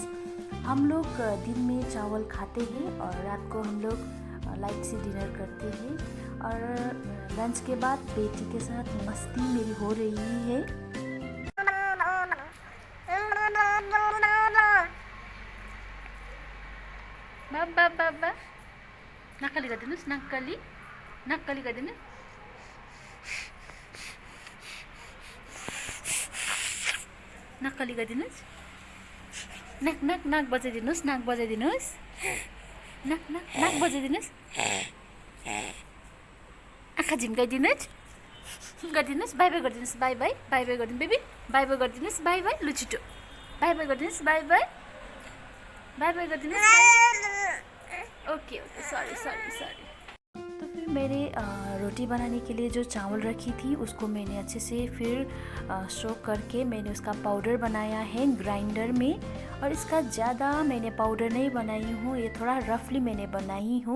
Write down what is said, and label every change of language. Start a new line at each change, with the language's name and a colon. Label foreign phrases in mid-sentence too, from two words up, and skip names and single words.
Hindi: हम लोग दिन में चावल खाते हैं और रात को हम लोग लाइट से डिनर करते हैं। और लंच के बाद बेटी के साथ मस्ती मेरी हो रही है।
Nepali: बाबा बाबा नक्कली गरिदिनुहोस्, नक्कली गरिदिनुहोस्। नक्कली गरिदिनुहोस्। नाक नाक नाक बजाइदिनुहोस्, नाक बजाइदिनुहोस्, नाक नाक नाक बजाइदिनुहोस्। आँखा झिम्काइदिनुहोस्, गरिदिनुहोस्।
English: bye bye
Nepali: गरिदिनुहोस्,
English: bye bye bye bye
Nepali: गरिदिनु बेबी,
English: bye bye
Nepali: गरिदिनुहोस्,
English: bye bye
Nepali: लु छिटो,
English: bye bye
Nepali: गरिदिनुहोस्,
English: bye bye bye bye
Nepali: गरिदिनुहोस्।
English: Okay okay, sorry sorry sorry.
Hindi: तो फिर मेरे रोटी बनाने के लिए जो चावल रखी थी उसको मैंने अच्छे से फिर सोक करके मैंने उसका पाउडर बनाया है ग्राइंडर में। और इसका ज़्यादा मैंने पाउडर नहीं बनाई हूँ, ये थोड़ा रफली मैंने बनाई हूँ।